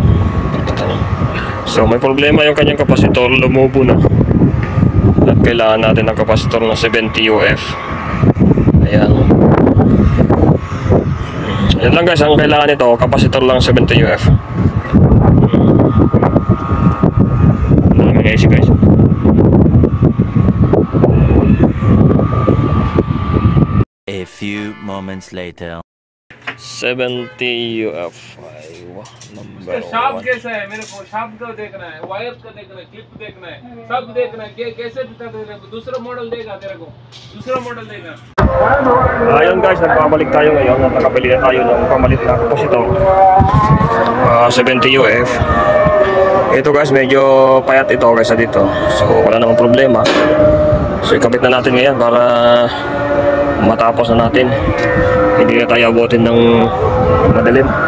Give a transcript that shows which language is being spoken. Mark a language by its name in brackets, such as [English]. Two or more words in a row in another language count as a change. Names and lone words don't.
[Filipino] So may problema yung kanyang kapasitor, lumubo na. At kailangan natin ng kapasitor na 70 UF. Ayan. Yan lang guys, ang kailangan nito, kapasitor lang 70 UF. Maraming AC guys. [English] A few moments later. [Hindi] 70 UF नंबर शाफ्ट कैसा है मेरे को शाफ्ट का देखना है वायर का देखना है क्लिप देखना है सब देखना है कैसे दूसरा मॉडल देगा तेरे को दूसरा मॉडल देगा. [Filipino] Ayun guys, nagpabalik tayo ngayon at nakabili na tayo ng pamalit na kapasitor 70 UF. Ito guys, medyo payat ito guys dito, so wala namang problema. So ikabit na natin ngayon para matapos na natin, hindi na tayo abutin ng madalim.